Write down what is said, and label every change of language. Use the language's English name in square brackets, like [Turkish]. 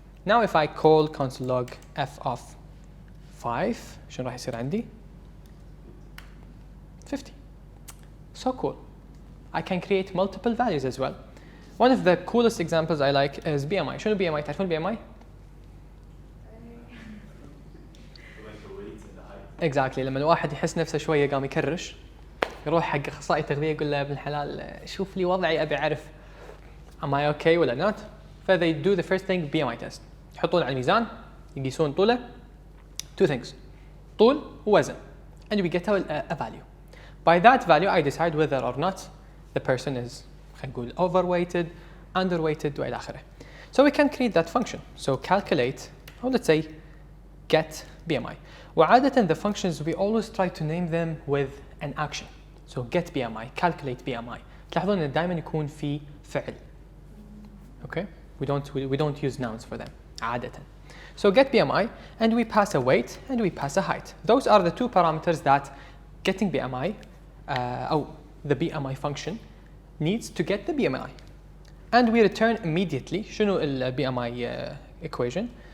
[English] Now if I call console log f of 5, [Arabic] شنو راح يصير عندي؟ [English] 50. So cool. I can create multiple values as well. One of the coolest examples I like is BMI. [Arabic] شنو BMI؟ تعرفون BMI؟ [English] Like the weight and the height. Exactly. [Arabic] لما الواحد يحس نفسه شوية قام يكرش يروح حق أخصائي تغذية يقول له يا ابن الحلال شوف لي وضعي أبي أعرف [English] am I okay [Arabic] ولا [English] not؟ [Arabic] ف [English] they do the first thing BMI test. [Arabic] يحطون على الميزان يقيسون طوله. [English] Two things. [Arabic] طول ووزن. [English] And we get a value. By that value I decide whether or not the person is [Arabic] خلينا نقول [English] overweighted, underweighted [Arabic] وإلى آخره. [English] So we can create that function. So calculate, or let's say get BMI. [Arabic] وعادة [English] the functions we always try to name them with an action. So get BMI, calculate BMI. [Arabic] تلاحظون إن دائما يكون في فعل. [English] Okay? We don't use nouns for them. [Arabic] عادة. [English] So get BMI and we pass a weight and we pass a height. Those are the two parameters that getting BMI, the BMI function needs to get the BMI. And we return immediately. [Arabic] شنو ال [English] BMI equation?